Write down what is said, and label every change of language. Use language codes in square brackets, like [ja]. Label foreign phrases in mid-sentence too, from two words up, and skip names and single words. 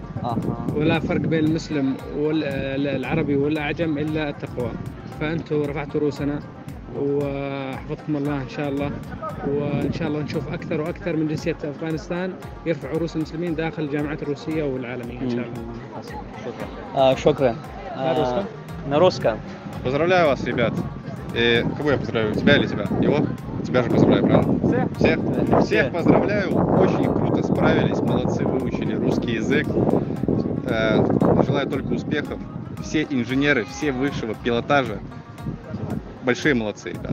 [ar] ولا فرق بين المسلم والعربي والأعجم إلا التقوى. فأنتم رفعتوا رؤوسنا وحفظكم الله إن شاء الله، وإن شاء الله نشوف أكثر وأكثر من جنسية أفغانستان يرفعوا رؤوس المسلمين داخل الجامعات الروسية والعالمية إن شاء الله. شكرا. [ru] На русском. Поздравляю вас, ребят. И кого я поздравляю? Тебя или тебя? Его? Тебя же поздравляю, правильно? Всех? Всех поздравляю. Очень круто справились. Молодцы, выучили русский язык. Желаю только успехов. Все инженеры, все высшего пилотажа. Большие молодцы, ребята.